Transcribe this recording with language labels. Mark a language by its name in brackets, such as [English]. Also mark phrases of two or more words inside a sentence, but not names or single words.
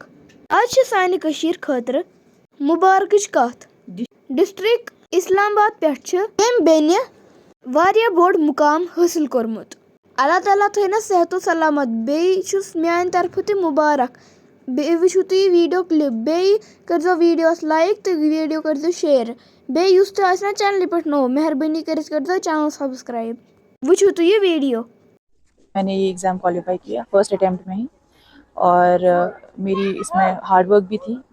[Kashmiri] आज सानि कशीर खतर मुबारकच कथ। डिस्ट्रिक्ट इस्लामाबाद पेठ यम बेनि वारिया बोड़ मुकाम हासिल कोरमुत। अल्लाह ताला थैनस सेहतो सलामत। बेस मेन तरफ ते मुबारक। बे वुचु तुम [English] video clip [Kashmiri] बे कर [English] video like [Kashmiri] तो वीडियो कर शेयर। बे युस तो आसना चैनल पे नो मेहरबानी कर [English] channel subscribe. [Kashmiri] वुचु तो ये वीडियो। [Hindi] मैंने ये [English] exam qualify [Hindi] किया [English] first attempt [Hindi] में ही, और मेरी इसमें [English] hard work [Hindi] भी थी।